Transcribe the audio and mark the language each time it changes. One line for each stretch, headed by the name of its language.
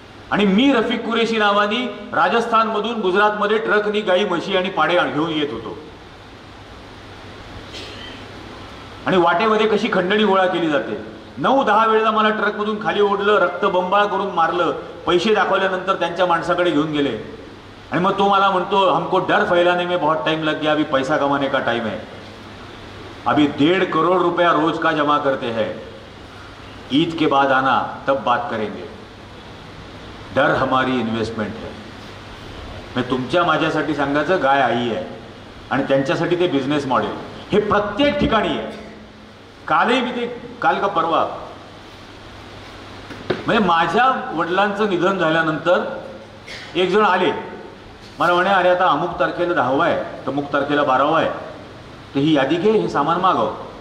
Marathi: आणि मी रफिक कुरेशी नावानी राजस्थानमधून गुजरातमध्ये ट्रकनी गाई, म्हशी आणि पाडे घेऊन येत होतो. आणि वाटेमध्ये कशी खंडणी गोळा केली जाते. 9-10 वेळेला मला ट्रकमधून खाली ओढलं, रक्तबंबाळ करून मारलं. पैसे दाखवल्यानंतर त्यांच्या माणसाकडे घेऊन गेले. आणि मग तो मला म्हणतो
Hindi: हमको डर फैलाने में बहुत टाइम लग गया, अभी पैसा कमाने का टाइम है, अभी 1.5 करोड़ रुपया रोज का जमा करते हैं, ईद के बाद आना तब बात करेंगे, डर हमारी इन्व्हेस्टमेंट है.
Marathi: मैं तुमच्या माझ्यासाठी सांगायचं गाय आई आहे आणि त्यांच्यासाठी ते बिझनेस मॉडेल हे प्रत्येक ठिकाणी आहे. कालही मी ते काल का परवा म्हणजे माझ्या वडिलांचं निधन झाल्यानंतर एक जण आले मला म्हणे अरे आता अमुक तारखेला 10वा आहे तर अमुक तारखेला 12वा आहे, तर ही यादी घे, हे सामान मागव.